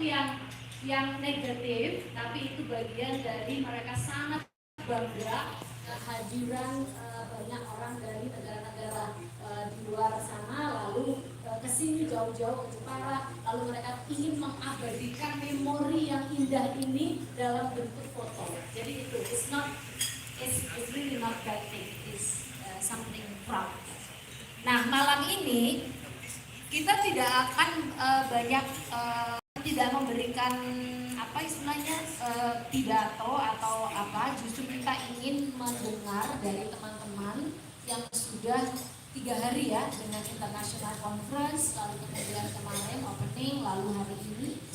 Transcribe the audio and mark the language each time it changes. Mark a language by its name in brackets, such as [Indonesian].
[Indonesian] yang negatif, tapi itu bagian dari mereka sangat bangga kehadiran banyak orang dari negara-negara di luar sana, lalu kesini jauh-jauh ke Jepara, lalu mereka ingin mengabadikan memori yang indah ini dalam bentuk foto. Jadi itu, [English] it's really not bad thing, it's something proud. [Indonesian] Nah, malam ini kita tidak akan banyak tidak memberikan apa istilahnya pidato atau apa, justru kita ingin mendengar dari teman-teman yang sudah 3 hari ya dengan International Conference, lalu kemudian kemarin opening, lalu hari ini.